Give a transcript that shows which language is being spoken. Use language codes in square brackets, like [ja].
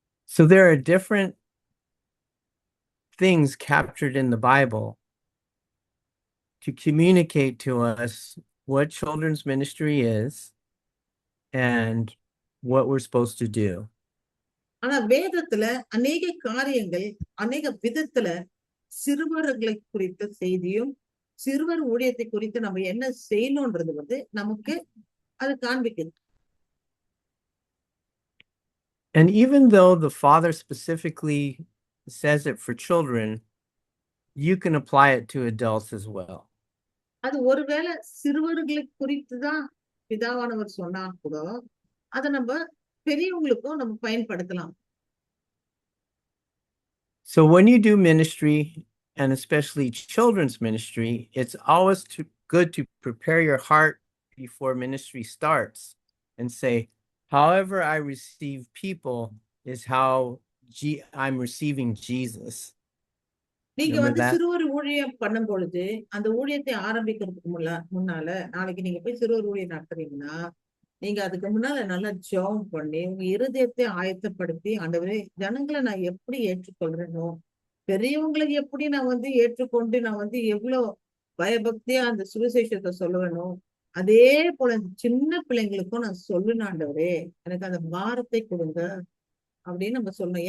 [en] So there are different things captured in the Bible to communicate to us what children's ministry is and what we're supposed to do. [ta] ஆனா வேதத்துல அநேக காரியங்கள் அநேக விதத்துல சிறுவர்களை குறித்த செய்தியும் சிறுவர் ஊழியத்தை குறித்து நம்ம என்ன செய்யணும்ன்றது வந்து நமக்கு அது காண்பிக்குது. [en] And even though the Father specifically says it for children, you can apply it to adults as well. [ta] அது ஒருவேளை சிறுவர்களை குறித்துதான் பிதாவானவர் சொன்னா கூட அதை நம்ம பெரியவங்களுக்கும் நம்ம பயன்படுத்தலாம். [en] So when you do ministry, and especially children's ministry, it's always good to prepare your heart before ministry starts and say, however I receive people is how I'm receiving Jesus. [ta] நீங்க வந்து சிறுவர் ஊழியம் பண்ணும் பொழுது அந்த ஊழியத்தை ஆரம்பிக்கிறதுக்கு முன்னால நாளைக்கு நீங்க போய் சிறுவர் ஊழியம் நடத்துறீங்கன்னா நீங்க அதுக்கு முன்னால நல்லா ஜெபம் பண்ணி உங்க இருதயத்தை ஆயத்தப்படுத்தி, ஆண்டவரே ஜனங்களை நான் எப்படி ஏற்றுக்கொள்றேனோ, பெரியவங்களை எப்படி நான் ஏற்றுக்கொண்டு நான் எவ்வளவு பயபக்தியா அந்த சுவிசேஷத்தை சொல்லுவேனோ, அதே போல இந்த சின்ன பிள்ளைங்களுக்கும் நான் சொல்லணும் ஆண்டவரே, எனக்கு அந்த பாரத்தை கொடுங்க அப்படின்னு நம்ம சொல்லணும்.